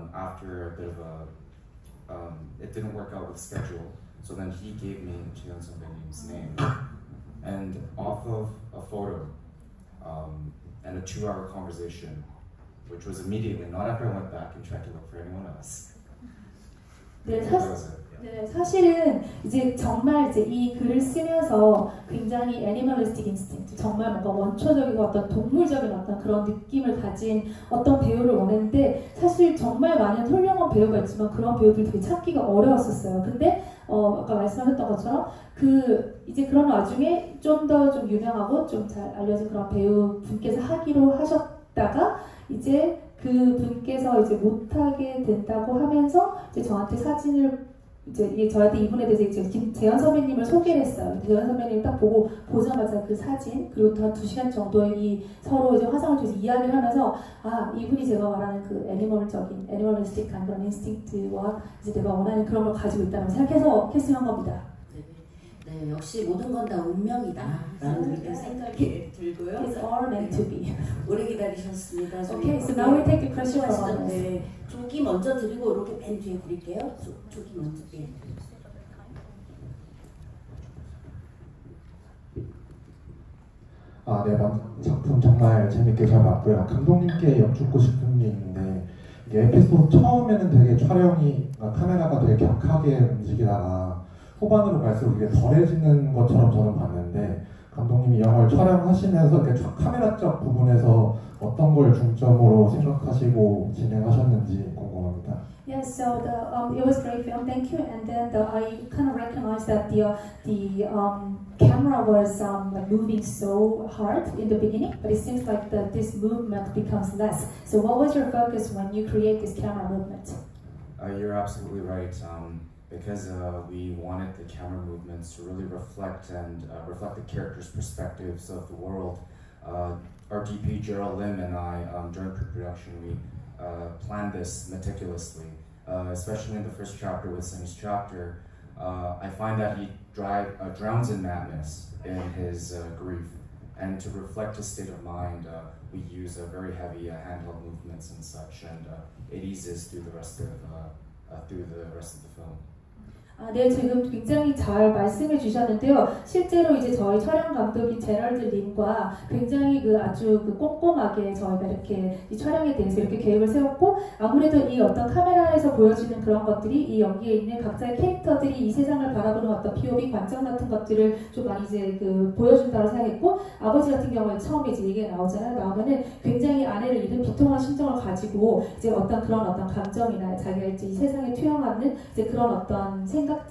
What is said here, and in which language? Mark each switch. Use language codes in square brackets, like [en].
[en] After a bit of it didn't work out with schedule, so then he gave me Jeon Sunbae's name, and off of a photo and a 2-hour conversation, which was immediately, not after I went back and tried to look for anyone else. [ko] 네, 사실은 이제 정말 이제 이 글을 쓰면서 굉장히 애니멀리스틱 인스팅트, 정말 뭔가 원초적이고 어떤 동물적인 어떤 그런 느낌을 가진 어떤 배우를 원했는데, 사실 정말 많은 훌륭한 배우가 있지만 그런 배우들 되게 찾기가 어려웠었어요. 근데 아까 말씀하셨던 것처럼 이제 그런 와중에 좀 더 좀 유명하고 좀 잘 알려진 그런 배우 분께서 하기로 하셨다가 이제 그 분께서 이제 못하게 된다고 하면서 이제 저한테 사진을 저한테 이분에 대해서 이제 김재현 선배님을 소개를 했어요. 재현 선배님 딱 보자마자 그 사진, 그리고 한 2시간 정도의 서로 이제 화상을 통해서 이야기를 하면서, 이분이 제가 말하는 그 애니멀리스틱한 그런 인스팅트와 이제 내가 원하는 그런 걸 가지고 있다고 생각해서 캐스팅한 겁니다. 네, 역시 모든 건 다 운명이다 라는 그런 생각이 들고요. [en] It's all meant to be. [ko] 오래 기다리셨습니다. [en] Okay, so now we take the question from audience. [ko] 네, 조기 먼저 드리고 이렇게 맨 뒤에 드릴게요. 조기 먼저. 예. 네, 작품 정말 재밌게 잘 봤고요. 감독님께 여쭙고 싶은 게 있는데, 이게 에피소드 처음에는 되게 촬영이 카메라가 되게 격하게 움직이다가 후반으로 갈수록 이게 덜해지는 것처럼 저는 봤는데, 감독님이 영화를 촬영하시면서 이렇게 카메라적 부분에서 어떤 걸 중점으로 생각하시고 진행하셨는지 궁금합니다. [en] Yes, so it was a great film, thank you. And then I kind of recognized that the camera was like moving so hard in the beginning, but it seems like this movement becomes less. So what was your focus when you create this camera movement? You're absolutely right. Because we wanted the camera movements to really reflect the characters' perspectives of the world. Our DP Gerald Lim and I, during pre-production, we planned this meticulously, especially in the first chapter with Sunny's chapter. I find that he drowns in madness in his grief, and to reflect his state of mind, we use very heavy handheld movements and such, and it eases through the rest of the film. [ko] 네, 지금 굉장히 잘 말씀해 주셨는데요. 실제로 이제 저희 촬영 감독인 제럴드 린과 굉장히 아주 꼼꼼하게 저희가 이렇게 이 촬영에 대해서 이렇게 계획을 세웠고, 아무래도 이 어떤 카메라에서 보여지는 그런 것들이 이 여기에 있는 각자의 캐릭터들이 이 세상을 바라보는 어떤 POV 관점 같은 것들을 좀 많이 이제 보여준다고 생각했고, 아버지 같은 경우에 처음에 이제 얘기가 나오면은 굉장히 아내를 잃은 비통한 심정을 가지고 이제 어떤 그런 어떤 감정이나 자기가 이제 이 세상에 투영하는 이제 그런 어떤 생각들,